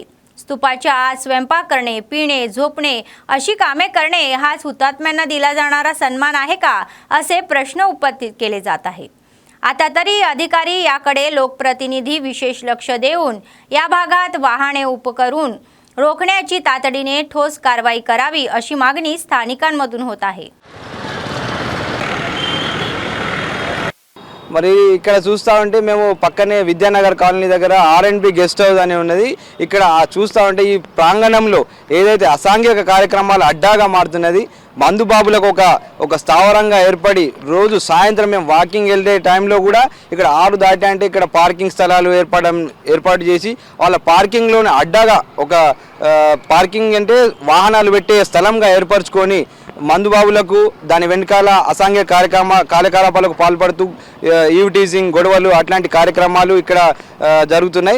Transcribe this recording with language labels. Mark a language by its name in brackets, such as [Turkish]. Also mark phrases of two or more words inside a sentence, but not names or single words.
[Marathi] स्तूपाच्या आत स्वयंपाक करणे, पिणे, झोपणे अशी कामे करणे हाच हुतात्म्यांना दिला जाणारा सन्मान आहे का, असे प्रश्न उपस्थित केले जात आहे. आता तरी अधिकारी याकडे लोकप्रतिनिधी विशेष लक्ष देऊन या भागात वाहने उभं करून रोखण्याची तातडीने ठोस कारवाई करावी, अशी मागणी स्थानिकांमधून होत आहे. [Telugu] మరి ఇక్కడ చూస్తూ ఉంటే మేము పక్కనే విద్యానగర్ కాలనీ దగ్గర R&B [English] guest house [Telugu] అని ఉన్నది. ఇక్కడ చూస్తూ ఉంటే ఈ ప్రాంగణంలో ఏదైతే అసాంఘిక కార్యక్రమాలు అడ్డాగా మారుతున్నది, మందుబాబులకు ఒక స్థావరంగా ఏర్పడి రోజు సాయంత్రం మేము వాకింగ్ వెళ్ళే టైంలో కూడా ఇక్కడ 6 దాటి అంటే ఇక్కడ పార్కింగ్ స్థలాలు ఏర్పాటు చేసి వాళ్ళ పార్కింగ్లోనే అడ్డాగా ఒక పార్కింగ్ అంటే వాహనాలు పెట్టే స్థలంగా ఏర్పరచుకొని మందుబాబులకు దాని వెనకాల అసాంఘిక కార్యకలాపాలకు పాల్పడుతూ [English] eve teasing, [Telugu] గొడవలు అట్లాంటి కార్యక్రమాలు ఇక్కడ జరుగుతున్నాయి.